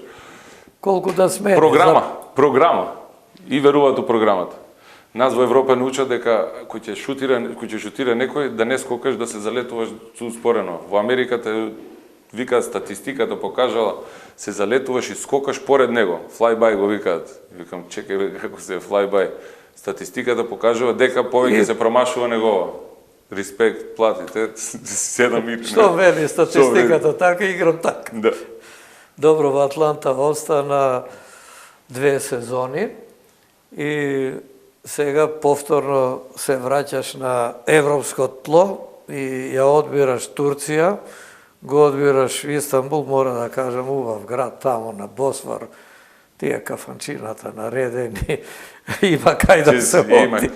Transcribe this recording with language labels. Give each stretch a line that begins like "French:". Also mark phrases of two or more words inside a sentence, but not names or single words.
Macedonian: Колку да смени. Програма. И веруваат у програмата. Нас во Европа научат дека кој ќе шутира некој да не скокаш, да се залетуваш успорено. Во Америка те Викаат статистиката покажала, се залетуваш и скокаш поред него. Fly-by го викаат. Викам, чекај бе, како се fly-by. Статистиката покажува дека повеќе се промашува негова. Респект, платите, 7 милиони. Што вели статистиката, така играм така. Да. Добро, во Атланта остана 2 сезони и сега повторно се враќаш на европско тло и ја одбираш Турција, го одбираш Истанбул, мора да кажам, убав град тамо на Босфор, тие кафанчината наредени, има кај да се оди.